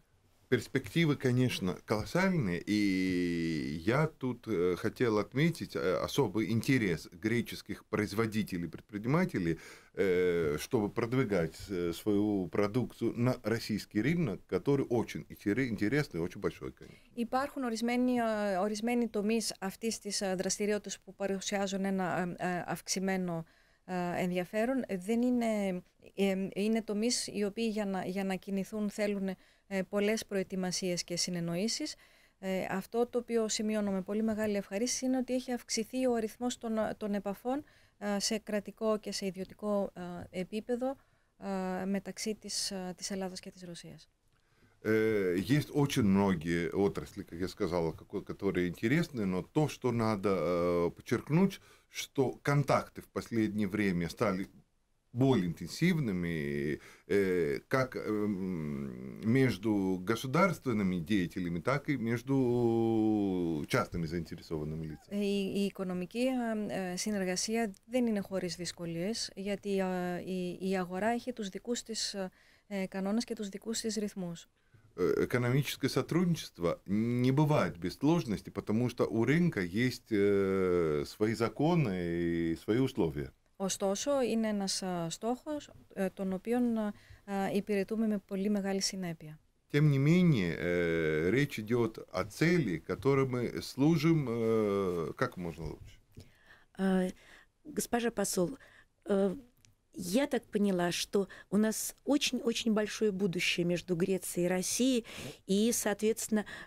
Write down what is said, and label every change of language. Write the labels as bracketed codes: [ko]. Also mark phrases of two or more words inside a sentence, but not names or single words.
[ru] Перспективы, конечно, колоссальные, и я тут хотел отметить особый интерес греческих производителей, предпринимателей, чтобы продвигать свою продукцию на российский рынок, который очень интересный и очень большой, конечно. [el] Υπάρχουν ορισμένοι τομείς αυτής της δραστηριότητας που παρουσιάζουν ένα αυξημένο ενδιαφέρον. Δεν είναι τομείς οι οποίοι για να κινηθούν θέλουν πολλές προετοιμασίες και συνεννοήσεις. Αυτό το οποίο σημειώνω με πολύ μεγάλη ευχαρίστηση είναι ότι έχει αυξηθεί ο αριθμός των επαφών σε κρατικό και σε ιδιωτικό επίπεδο μεταξύ της Ελλάδας και της Ρωσίας. [ru] Есть очень многие отрасли, как я сказал, которые интересны, но то, что надо подчеркнуть, что контакты в последнее время стали более интенсивными, как между государственными деятелями, так и между частными заинтересованными лицами. [el] Η οικονομική συνεργασία δεν είναι χωρίς δυσκολίες, γιατί η αγορά έχει τους δικούς της κανόνες και τους δικούς της ρυθμούς. [ru] Экономическое сотрудничество не бывает без сложностей, потому что у рынка есть свои законы и свои условия. [el] Ωστόσο, είναι ένας στόχος τον οποίον υπηρετούμε με πολύ μεγάλη συνέπεια. [ru] Тем не менее, речь идет о цели, которой мы служим как можно лучше. Госпожа посол, я так поняла, что у нас очень-очень большое будущее между Грецией и Россией, и, соответственно,